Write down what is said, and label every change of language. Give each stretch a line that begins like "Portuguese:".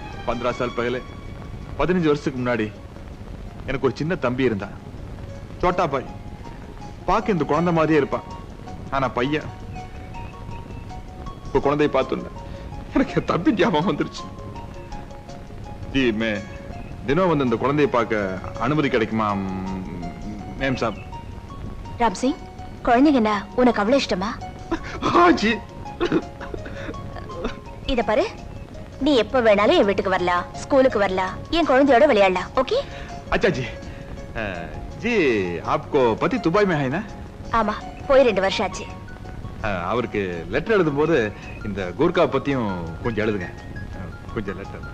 Hindi: 15 साल पहले
Tamil: 15 வருஷத்துக்கு முன்னாடி எனக்கு ஒரு சின்ன தம்பி இருந்தான்
Hindi: சோட்டா பாய்
Tamil: பாக்க இந்த குழந்தை மாதிரியே இருப்பான் ஆனா பையன் இப்ப குழந்தையை பார்த்துள்ள எனக்கு தம்பி ஞாபகம் வந்துருச்சு ஜி மே தினம் வந்து இந்த குழந்தையை பார்க்க அனுமதி கிடைக்குமா மேம் சாப் ராம் சிங் குழந்தைங்கன்னா உனக்கு அவ்வளவு இஷ்டமா ஜி இத பாரு நீ எப்ப வேணாலும் என் வீட்டுக்கு வரலாம் ஸ்கூலுக்கு வரலாம் என் குழந்தையோட விளையாடலாம் ஓகே
Hindi: अच्छा जी जी आपको पति दुबई में है ना
Tamil: ஆமா போய் 2 வருஷம் ஆச்சு அவருக்கு லெட்டர் எழுதும்போது இந்த கூர்கா பத்தியும் கொஞ்சம் எழுதுங்க கொஞ்சம் லெட்டர்